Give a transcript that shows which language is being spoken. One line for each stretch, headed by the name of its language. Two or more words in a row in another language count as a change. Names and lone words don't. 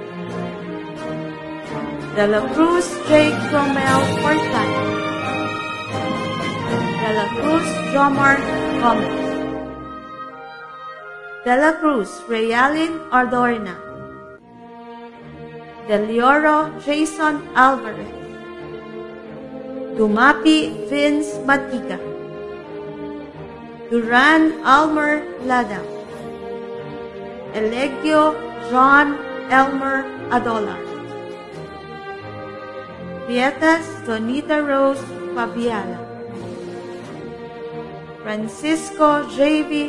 Filipino: De la Cruz Jake Romel Fortana, De la Cruz Jomar Gomez, De la Cruz Realin Adorna, De Lioro Jason Alvarez, Dumapi Vince Matiga, Duran Almer Lada, Elegio John Elmer Adolar, Pietas Donita Rose Fabiala, Francisco J.V.